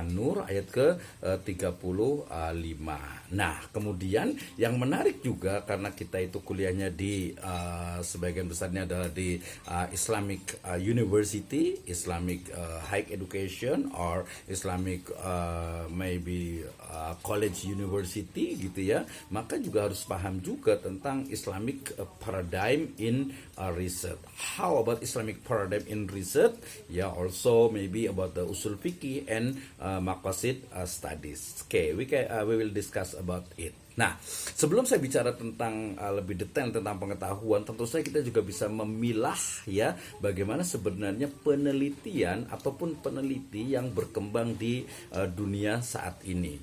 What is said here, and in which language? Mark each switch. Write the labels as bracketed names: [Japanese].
[Indonesian] An-Nur ayat ke 35. Nah, kemudian yang menarik juga karena kita itu kuliahnya di sebagian besarnya adalah di [English] Islamic University, Islamic High Education or Islamic maybe college university [Indonesian] gitu ya, maka juga harus paham juga tentang [English] Islamic paradigm in research. How about Islamic paradigm in research? Yeah, also maybe about the usul fikih and maqasid studies. Okay, we will discuss about it. [Indonesian] Nah, sebelum saya bicara tentang lebih detail tentang pengetahuan, tentu saja kita juga bisa memilah ya bagaimana sebenarnya penelitian ataupun peneliti yang berkembang di dunia saat ini.